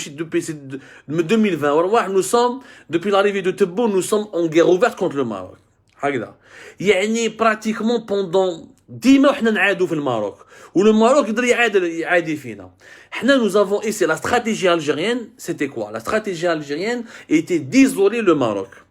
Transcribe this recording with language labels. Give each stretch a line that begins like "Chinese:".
French: Depuis 2020, nous sommes, depuis l'arrivée de Tebboune, nous sommes en guerre ouverte contre le Maroc.
Arabic: يعني
French: pratiquement pendant 10 mois
Arabic: احنا نعادوا في الماروك والماروك يقدر يعادي فينا.
French: احنا nous avons essayé, la stratégie algérienne, c'était quoi? La stratégie algérienne était d'isoler le Maroc.